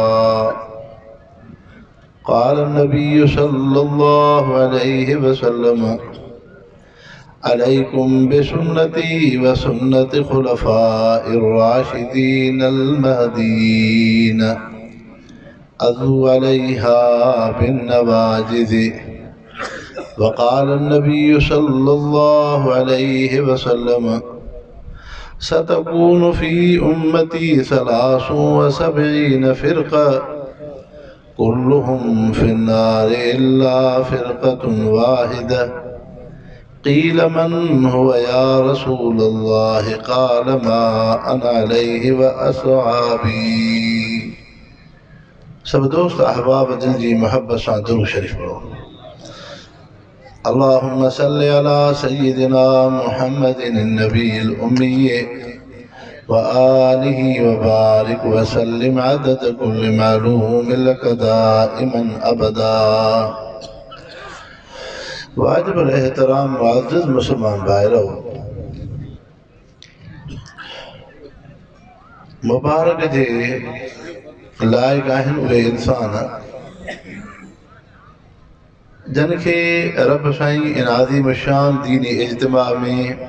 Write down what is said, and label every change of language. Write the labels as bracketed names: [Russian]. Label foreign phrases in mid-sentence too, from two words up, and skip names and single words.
[Arabic] قال النبي صلى الله عليه وسلم عليكم بسنتي وسنة الخلفاء الراشدين المهديين عضوا عليها بالنواجذ. وقال النبي صلى الله عليه وسلم ستكون في أمتي ثلاث وسبعين فرقة كلهم في النار إلا فرقة واحدة. قيل من هو يا رسول الله قال ما أنا عليه وأصحابي. [Sindhi] सब दोस्त अहबाब दिल जी मोहब्बत सां दुरूद शरीफ पढ़ो। [Arabic] اللهم صل على سيدنا محمد النبي الأمي وآله وبارك وسلم عدد كل معلوم لك دائما أبدا. [Sindhi] वाजिब एहतराम मुअज़्ज़ज़ मुसलमान भाइरो, मुबारक जे लाइक़ आहिनि उहे इंसान जिनखे रब साईं इन आज़ीम शान दीनी इज्तिमा में